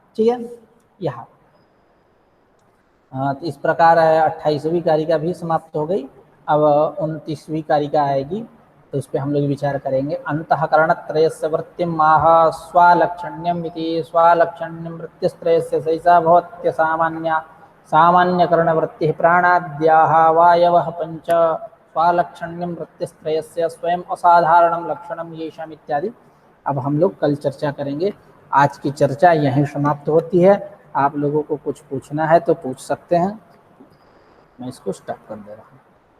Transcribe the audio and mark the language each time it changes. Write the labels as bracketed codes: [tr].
[hi] ठीक है, यहाँ तो इस प्रकार 28वीं कारिका भी समाप्त हो गई। अब 29वीं कारिका आएगी, तो उस पर हम लोग विचार करेंगे। [sa] अंतःकरणत्रयस्य वृत्तिम् आह स्वालक्षण्यम् इति, स्वालक्षण्यं वृत्तिस्त्रयस्य सैषा भवत्य सामान्या, सामान्यकरणवृत्तिः प्राणाद्याः वायवः पञ्च, स्वालक्षण्यं वृत्तिस्त्रयस्य स्वयं असाधारणं लक्षणं येषाम् इत्यादि। [hi] अब हम लोग कल चर्चा करेंगे। आज की चर्चा यहीं समाप्त होती है। आप लोगों को कुछ पूछना है तो पूछ सकते हैं। मैं इसको स्टॉप कर दे रहा हूँ।